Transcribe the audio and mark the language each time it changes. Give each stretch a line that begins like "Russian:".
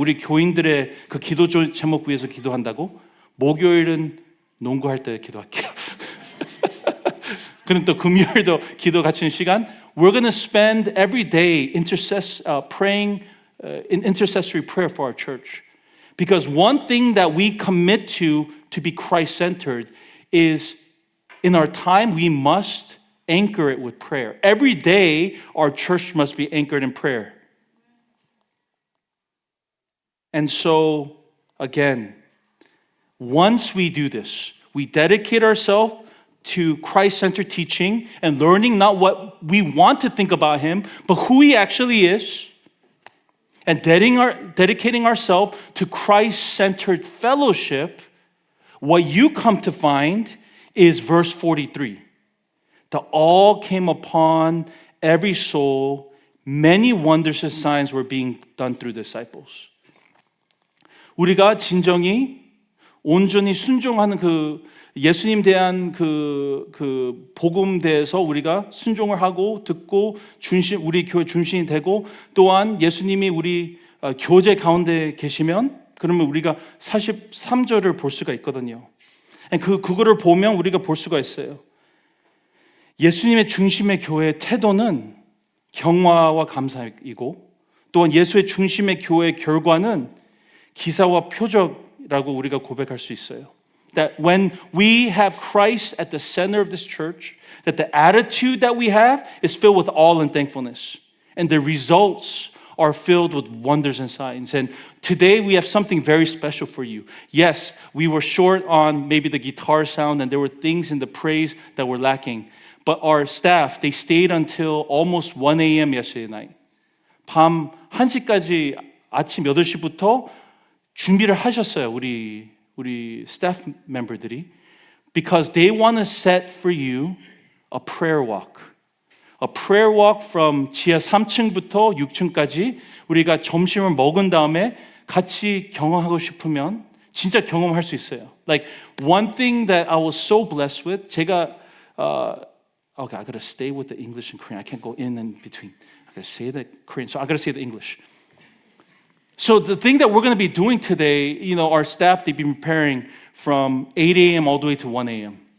Korean: 우리 교인들의 그 기도 제목 위해서 기도한다고. 목요일은 농구할 때 기도할게요. 그럼 또 금요일도 기도 갖추는 시간.
English: We're going to spend every day praying in intercessory prayer for our church. Because one thing that we commit to be Christ-centered is in our time, we must anchor it with prayer. Every day, our church must be anchored in prayer. And so, again, once we do this, we dedicate ourselves to Christ-centered teaching and learning not what we want to think about Him, but who He actually is, and dedicating ourselves to Christ-centered fellowship, what you come to find is verse 43. That all came upon every soul, many wonders and signs were being done through disciples.
Korean: 우리가 진정히 온전히 순종하는 그 예수님 대한 그 복음 대해서 우리가 순종을 하고 듣고 우리 교회 중심이 되고 또한 예수님이 우리 교제 가운데 계시면 그러면 우리가 43절을 볼 수가 있거든요. 그거를 보면 우리가 볼 수가 있어요. 예수님의 중심의 교회의 태도는 경화와 감사이고 또한 예수의 중심의 교회의 결과는 기사와 표적이라고 우리가 고백할 수 있어요.
English: That when we have Christ at the center of this church, that the attitude that we have is filled with awe and thankfulness. And the results are filled with wonders and signs. And today we have something very special for you. Yes, we were short on maybe the guitar sound and there were things in the praise that were lacking. But our staff, they stayed until almost 1 a.m. yesterday night.
Korean: 밤 1시까지 아침 8시부터 준비를 하셨어요. 우리 staff member들이.
English: Because they want to set for you a prayer walk. A prayer walk from
Korean: 지하 3층부터 6층까지 우리가 점심을 먹은 다음에 같이 경험하고 싶으면 진짜 경험할 수 있어요.
English: Like one thing that I was so blessed with,
Korean: 제가
English: okay, I gotta stay with the English and Korean. I can't go in and between. I gotta say the Korean, so I gotta say the English. So the thing that we're going to be doing today, our staff, they've been preparing from 8 a.m. all the way to 1 a.m.